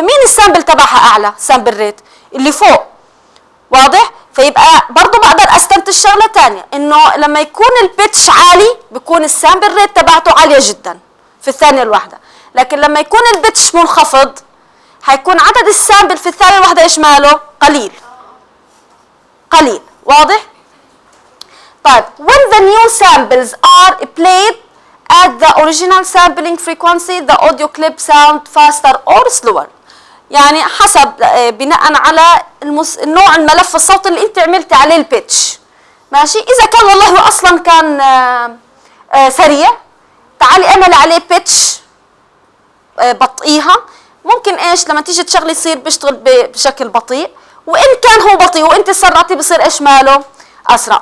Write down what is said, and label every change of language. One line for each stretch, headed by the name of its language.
Arabic: فمين السامبل تبعها اعلى؟ سامبل ريت اللي فوق. واضح؟ فيبقى برضه بقدر استنتج شغله ثانيه، انه لما يكون البيتش عالي بيكون السامبل ريت تبعته عاليه جدا في الثانيه الواحده، لكن لما يكون البيتش منخفض حيكون عدد السامبل في الثانيه الواحده ايش ماله؟ قليل. قليل. واضح؟ طيب
English: when the new samples are played at the original sampling frequency the audio clip sound faster or slower.
Arabic: يعني حسب بناء على النوع الملف الصوتي اللي انت عملتي عليه البيتش. ماشي؟ اذا كان والله اصلا كان سريع تعالي اعملي عليه بيتش بطئيها، ممكن ايش لما تيجي تشغلي يصير بيشتغل بشكل بطيء، وان كان هو بطيء وانت سرعتي بصير ايش ماله؟ اسرع.